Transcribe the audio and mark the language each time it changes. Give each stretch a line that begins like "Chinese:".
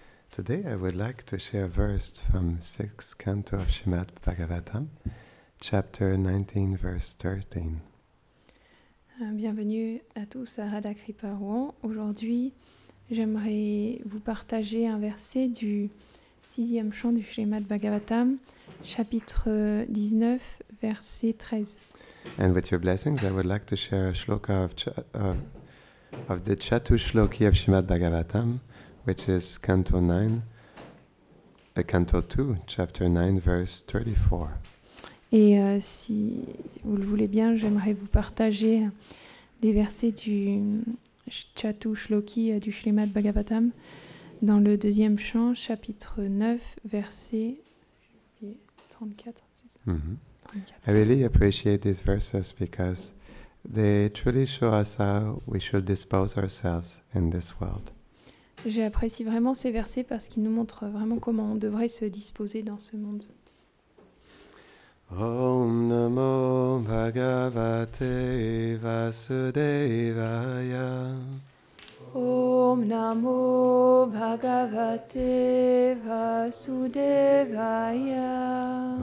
English: Today I would like to share a verse from 6th canto of Srimad Bhagavatam, Chapter 19, verse 13.
French: Bienvenue à tous à Radhakripa Rouen. Aujourd'hui, j'aimerais vous partager un verset du 6e chant du Srimad Bhagavatam, Chapitre 19, Verset 13.
English: And with your blessings, I would like to share a shloka of the Chatushloki of Srimad Bhagavatam, which is Canto 9, Canto 2, Chapter 9, verse 34.
French: Et si vous le voulez bien, j'aimerais vous partager les versets du Chatushloki du Srimad Bhagavatam dans le 2e chant, chapitre 9, verset 34. C'est ça? Mm-hmm. 34.
English: I really appreciate these verses because they truly show us how we should dispose ourselves in this world.
French: J'apprécie vraiment ces versets parce qu'ils nous montrent vraiment comment on devrait se disposer dans ce monde.
Sanskrit: Om Namo Bhagavate Vasudevaya. Om Namo Bhagavate Vasudevaya.